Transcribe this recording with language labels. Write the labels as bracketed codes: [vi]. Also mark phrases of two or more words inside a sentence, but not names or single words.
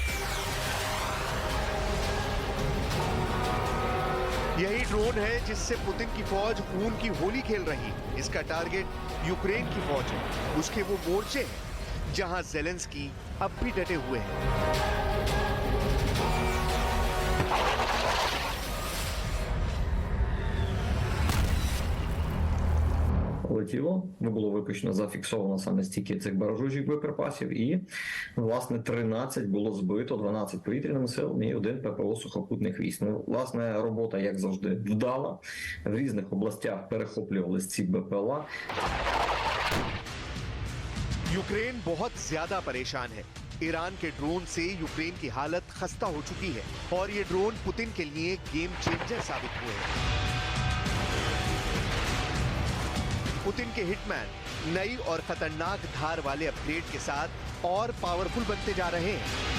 [hi] यही ड्रोन है जिससे पुतिन की फौज खून की होली खेल रही है। इसका टारगेट यूक्रेन की फौज है, उसके वो मोर्चे हैं जहां जेलेंस्की अब भी डटे हुए हैं। [uk] Летіло, не було випущено, зафіксовано саме стільки цих баражучих боєприпасів, і, власне, 13 було збито, 12 повітряними силами і 1 ППО сухопутних військ. Ну, власне, робота, як завжди, вдала. В різних областях перехоплювались ці БПЛА. [hi] यूक्रेन बहुत ज्यादा परेशान है। ईरान के ड्रोन से यूक्रेन की हालत खस्ता हो चुकी है, और ये ड्रोन पुतिन के लिए [en] game changer [hi] साबित हुए हैं। पुतिन के हिटमैन नई और खतरनाक धार वाले अपग्रेड के साथ और पावरफुल बनते जा रहे हैं।